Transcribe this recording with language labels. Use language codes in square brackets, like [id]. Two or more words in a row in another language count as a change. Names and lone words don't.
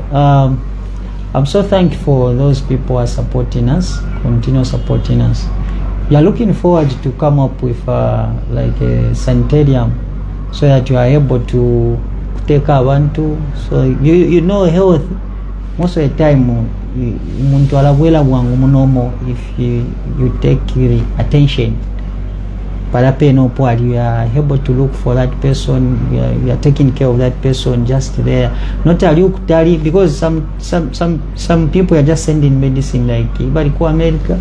[en] I'm so thankful for those people who are supporting us, continue supporting us. We are looking forward to come up with like a sanitarium so that you are able to take abantu. So you know health, most of the time [bem] muntu alabwela bwangu munomo [en] if you take the attention. You are able to look for that person, you are taking care of that person just there. Not tell because some people are just sending medicine like Ibarico America.